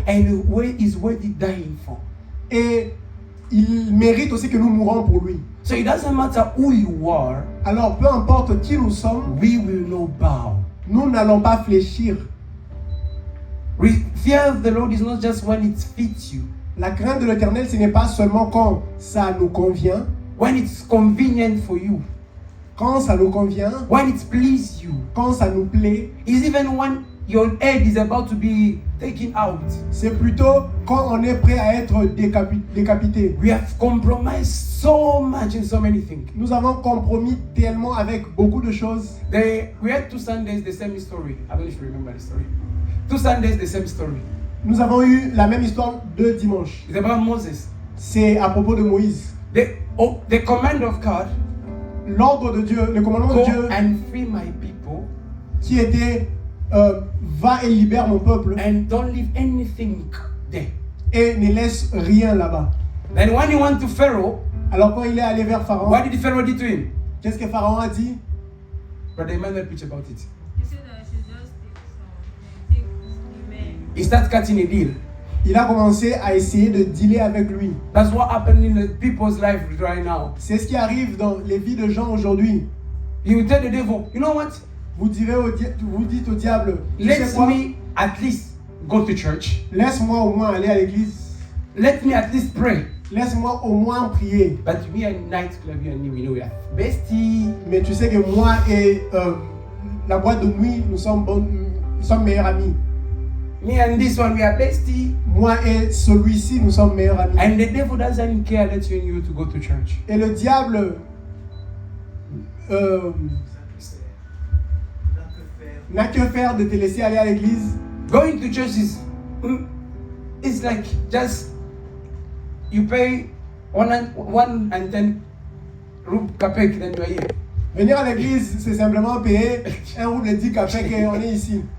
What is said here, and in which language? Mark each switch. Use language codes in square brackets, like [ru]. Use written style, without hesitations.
[en] and the way is worthy dying for. [fr] et il mérite aussi que nous mourons pour lui. [en] So it doesn't matter who you are, [fr] Alors peu importe qui nous sommes, [en] we will not bow. [fr] nous n'allons pas fléchir. [en] Fear of the Lord is not just when it fits you, [fr] La crainte de l'Éternel, ce n'est pas seulement quand ça nous convient, [en] when it's convenient for you, [fr] quand ça nous convient, [en] when it pleases you. [fr] quand ça nous plaît. [en] It's even when your head is about to be taken out. [fr] C'est plutôt quand on est prêt à être décapité. [en] We have compromised so much in so many things. [fr] Nous avons compromis tellement avec beaucoup de choses. [en] We had 2 Sundays, the same story. I don't know if you remember the story. 2 Sundays, the same story. [fr] Nous avons eu la même histoire deux dimanches. [en] It's about Moses. [fr] C'est à propos de Moïse. [en] The command of God, [fr] L'ordre de Dieu, le commandement de [en] go [fr] Dieu [en] and free my people [fr] qui était va et libère mon peuple [en] and don't leave anything there. [fr] et ne laisse rien là-bas. [en] Then when he went to Pharaoh, [fr] Alors quand il est allé vers Pharaon, [en] what did Pharaoh do to him? [fr] qu'est-ce que Pharaon a dit? [en] Brother Emmanuel preach about it. He said that I should just take the men. He started cutting a deal. [fr] Il a commencé à essayer de dealer avec lui. [en] That's what happened in the people's life right now. [fr] C'est ce qui arrive dans les vies de gens aujourd'hui. [en] He will tell the devil, you know what? [fr] Vous dites au diable, tu sais [en] Let [fr] quoi? [en] me at least go to church. [fr] Laisse-moi au moins aller à l'église. [en] Let me at least pray. [fr] Laisse-moi au moins prier. [en] But we are nightclub, you and me, we know we are bestie. [fr] Mais tu sais que moi et la boîte de nuit, nous sommes meilleurs amis. [en] Me and this one, we are bestie. [fr] Moi et celui-ci, nous sommes meilleurs amis. [en] And the devil doesn't care that you and you to go to church. [fr] Et le diable n'a que faire de te laisser aller à l'église. [en] Going to church is, it's like just, you pay 110 kapek, then you are here. [fr] Venir à l'église, c'est simplement payer 1 rouble 10 et on est ici.